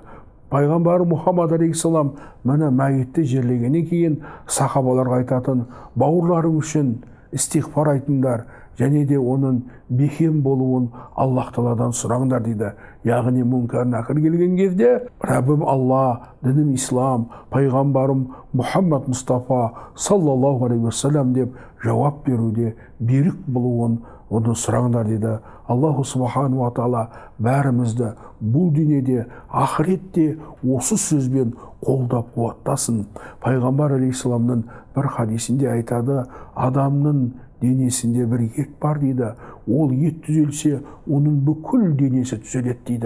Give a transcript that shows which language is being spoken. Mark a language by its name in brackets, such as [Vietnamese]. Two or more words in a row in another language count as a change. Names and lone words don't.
[Kazakh] Пайғамбары Мұхаммад алейхиссалам мені мәйітті жерлегеннен кейін сахабаларға айтатын, бауырларың үшін истиғфар айтыңдар, және де оның бекем болуын Аллах Тағаладан сұраңдар дейді. Яғни мүнкәр нәкір келген кезде, Раббым Алла, дінім ислам, пайғамбарым Мұхаммад Мұстафа [Arabic] صلى الله عليه وسلم [Kazakh] деп жауап беруде берік болуын оны сұраңдар дейді. [Arabic] الله سبحانه وتعالى [Kazakh] бәрімізді бұл дүниеде, ақыретте осы сөзбен қолдап қуаттасын. Пайғамбар алейхиссаламның бір хадисінде айтады, адамның денесінде бір ет бар дейді. Ол ет түзелсе, оның бүкіл денесі түзеледі дейді.